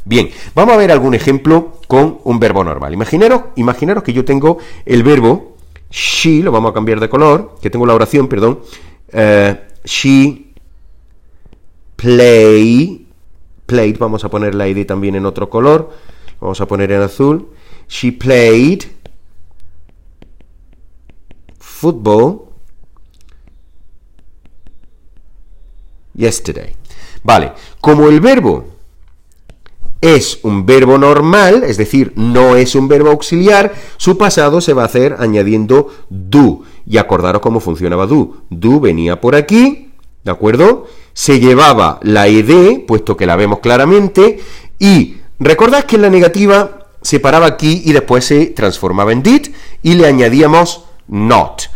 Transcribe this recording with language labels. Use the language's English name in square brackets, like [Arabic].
[Spanish] Bien, vamos a ver algún ejemplo con un verbo normal. Imaginaros que yo tengo el verbo she, lo vamos a cambiar de color, que tengo la oración, perdón, she played, vamos a poner la id también en otro color, vamos a poner en azul. [English] She played football yesterday. [Spanish] Vale, como el verbo es un verbo normal, es decir, no es un verbo auxiliar, su pasado se va a hacer añadiendo do. Y acordaros cómo funcionaba do. Do venía por aquí, ¿de acuerdo? Se llevaba la ed, puesto que la vemos claramente, y recordad que en la negativa se paraba aquí y después se transformaba en did, y le añadíamos not.